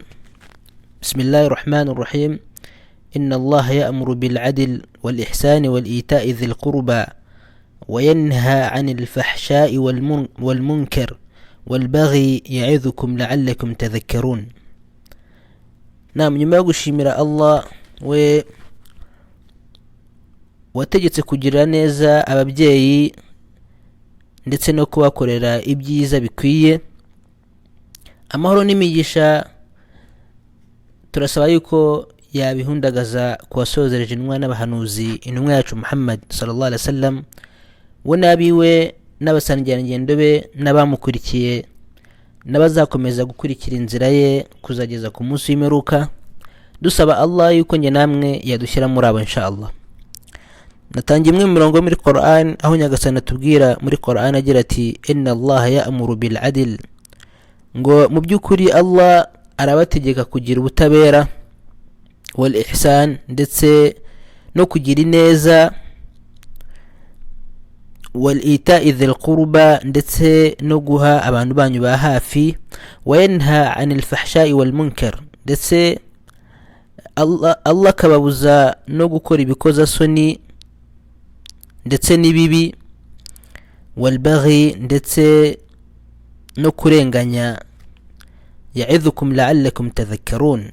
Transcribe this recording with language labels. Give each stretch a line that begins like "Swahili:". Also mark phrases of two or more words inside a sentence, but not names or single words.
Arabic: بسم الله الرحمن الرحيم. إن الله يأمر بالعدل والإحسان والإيتاء ذي القربى وينهى عن الفحشاء والمنكر والبغي يعظكم لعلكم تذكرون. نعم،
Kinyarwanda: nyuma yo gushimira Allah wategetse kugira neza ababyeyi ndetse no kubakorera ibyiza bikwiye, amahoro n'imigisha turasaba yuko yabihundagaza kuwasozereje intumwa n'abahanuzi intumwa yacu Muhammad
Arabic: صلى الله عليه وسلم,
Kinyarwanda: we n'abiwe n'abasangirangendo be n'abamukurikiye n'abazakomeza gukurikira inzira ye kuzageza ku munsi w'imperuka, dusaba Allah yuko nge namwe yadushyira muri abo inshallah. Natangiye imwe mu mirongo muri Qur'an aho Nyagasani atubwira muri Qur'an agira ati
Arabic: إن الله يأمر بالعدل,
Kinyarwanda: ngo mu by'ukuri Allah arabategeka kugira ubutabera,
Arabic: والإحسان
Kinyarwanda: ndetse no kugira ineza,
Arabic: وإيتاء ذي القربى
Kinyarwanda: ndetse no guha abantu banyu ba hafi,
Arabic: وينهى عن الفحشاء والمنكر
Kinyarwanda: ndetse Allah kababuza no gukora ibikoza soni ndetse n'ibibi,
Arabic: والبغي
Kinyarwanda: ndetse no kurenganya,
Arabic: يعظكم لعلكم تذكرون.